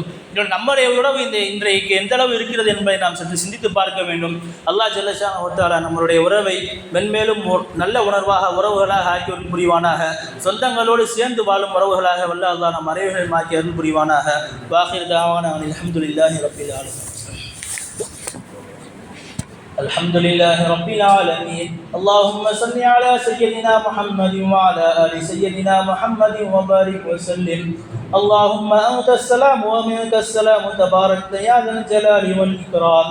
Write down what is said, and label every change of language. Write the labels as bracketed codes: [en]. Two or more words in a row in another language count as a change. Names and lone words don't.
[ta] நம்முடைய உறவு இன்றைக்கு எந்த அளவு இருக்கிறது என்பதை நாம் சற்று சிந்தித்து பார்க்க வேண்டும். அல்லாஹ் [ar] جل شأنه و تعالى [ta] நம்மளுடைய உறவை மென்மேலும் நல்ல உணர்வாக உறவுகளாக ஆக்கி அருள் புரிவானாக. சொந்தங்களோடு சேர்ந்து வாழும் உறவுகளாக வல்ல அல்லாஹ் நம் அனைவரையும் ஆக்கி அருள் புரிவானாக. [ar] وآخر دعوانا الحمد لله رب العالمين. الحمد لله رب العالمين. اللهم صل على سيدنا محمد وعلى آل سيدنا محمد وبارك وسلم. اللهم أنت السلام ومنك السلام تبارك يا ذا الجلال والإكرام.